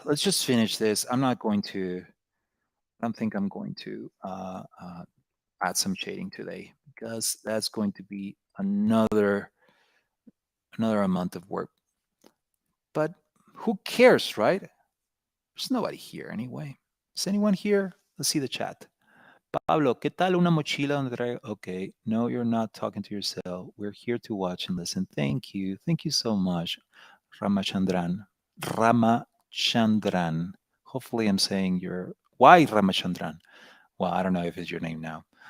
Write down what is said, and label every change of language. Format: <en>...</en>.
<en>Let's just finish this. I don't think I'm going to add some shading today because that's going to be another amount of work. But who cares, right? There's nobody here anyway. Is anyone here? Let's see the chat.</en> <es>Pablo, ¿qué tal una mochila donde traigo?</es> <en>Okay, no, you're not talking to yourself. We're here to watch and listen. Thank you. Thank you so much, Ramachandran. Ramachandran. Hopefully, I'm saying your. Why Ramachandran? Well, I don't know if it's your name now.</en>